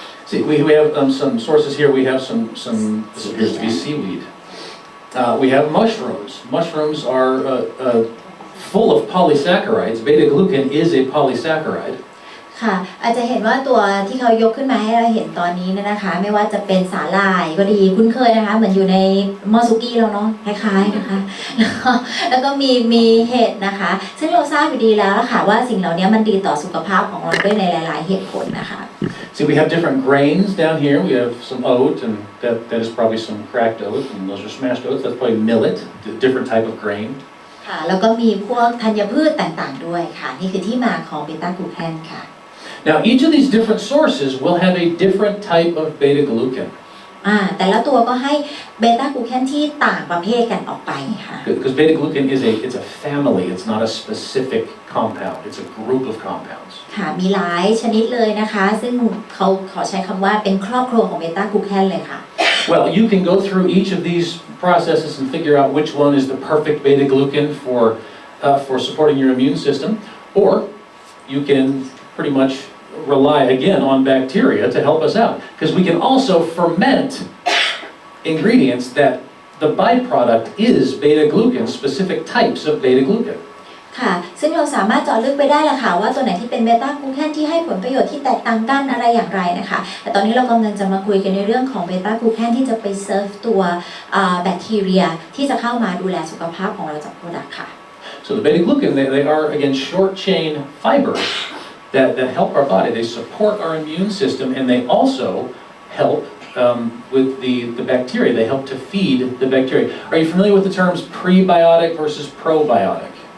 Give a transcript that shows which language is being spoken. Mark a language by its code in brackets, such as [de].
[en] See, we have some sources here. We have some this appears to be seaweed. We have mushrooms. Mushrooms are full of polysaccharides. Beta glucan is a polysaccharide. [th] ค่ะอาจจะเห็นว่าตัวที่เขายกขึ้นมาให้เราเห็นตอนนี้นะคะไม่ว่าจะเป็นสาหร่ายก็ดีคุ้นเคยนะคะเหมือนอยู่ในหม้อซุกี้เราเนาะคล้ายๆนะคะแล้วก็มีเห็ดนะคะซึ่งเราทราบอยู่ดีแล้วค่ะว่าสิ่งเหล่านี้มันดีต่อสุขภาพของเราด้วยในหลายๆเหตุผลนะคะ [en] See, we have different grains down here. We have some oat, and that is probably some cracked oat, and those are smashed oats. That's probably millet, a different type of grain. [th] ค่ะแล้วก็มีพวกธัญพืชต่างๆด้วยค่ะนี่คือที่มาของเบต้ากลูแคนค่ะ [en] Now, each of these different sources will have a different type of beta glucan. [th] แต่ละตัวก็ให้เบต้ากลูแคนที่ต่างประเภทกันออกไปค่ะ [en] Because beta glucan it's a family. It's not a specific compound. It's a group of compounds. [th] ค่ะมีหลายชนิดเลยนะคะซึ่งเขาขอใช้คำว่าเป็นครอบครัวของเบต้ากลูแคนเลยค่ะ [en] Well, you can go through each of these processes and figure out which one is the perfect beta glucan for supporting your immune system, or you can pretty much rely again on bacteria to help us out, because we can also ferment ingredients that the byproduct is beta glucan, specific types of beta glucan. [th] ค่ะซึ่งเราสามารถเจาะลึกไปได้ละค่ะว่าตัวไหนที่เป็นเบต้ากลูแคนที่ให้ผลประโยชน์ที่แตกต่างกันอะไรอย่างไรนะคะแต่ตอนนี้เรากำลังจะมาคุยกันในเรื่องของเบต้ากลูแคนที่จะไปเซิร์ฟตัวแบคทีเรียที่จะเข้ามาดูแลสุขภาพของเราจากโปรดักต์ค่ะ [en] So the beta glucan they are again short chain fibers that help our body. They support our immune system, and they also help with the bacteria. They help to feed the bacteria. Are you familiar with the terms prebiotic versus probiotic?